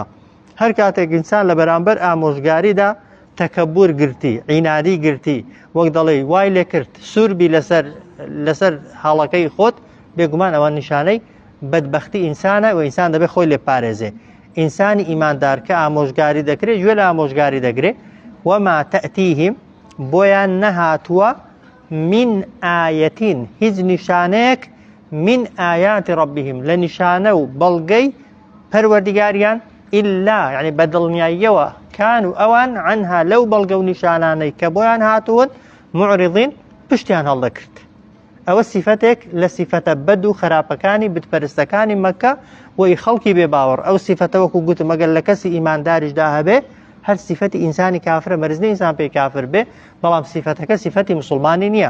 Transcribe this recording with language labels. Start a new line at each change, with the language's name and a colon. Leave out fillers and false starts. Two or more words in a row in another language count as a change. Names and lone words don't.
Central Kurdish: هەر کاتێک ئینسان لە بەرامبەر ئامۆژگاریدا تەکەبور گرتی، عینادی گرتی، وەک دەڵێ وای لێ کرد سووربی لەسەر حاڵەکەی خۆت، بێگومان ئەوە نیشانەی بەدبەختی ئینسانە و ئینسان دەبێت خۆی لێ پارێزێ. ئینسانی ئیماندار کە ئامۆژگاری دەکرێت گوێ لە ئامۆژگاری دەگرێت.
Arabic: وما تأتيهم
Central Kurdish: بۆیان نەهاتووە
Arabic: من ئایەتین
Central Kurdish: هیچ نیشانەیەک
Arabic: من ئایاتی ربهم
Central Kurdish: لە نیشانە و بەڵگەی پەروەردیگاریان
Arabic: إلا يعني
Central Kurdish: بەدڵنیاییەوە کان و ئەوان عنها لەو بەڵگە و نیشانانەی کە بۆیان هاتوون معرضین پشتیان هەڵدەکرد. ئەوە سیفەتێک لە سیفەتە بەد و خراپەکانی بتپەرستەکانی مەککە وەی خەڵکی بێباوەڕ. ئەو سیفەتە وەکو گوتم ئەگەر لە کەسی ئیمانداریشدا هەبێ هەر سیفەتی ئینسانی کافرە مەرج نییە ئینسان پێی کافر بێ، بەڵام سیفەتەکە سیفەتی مسلمانی نییە.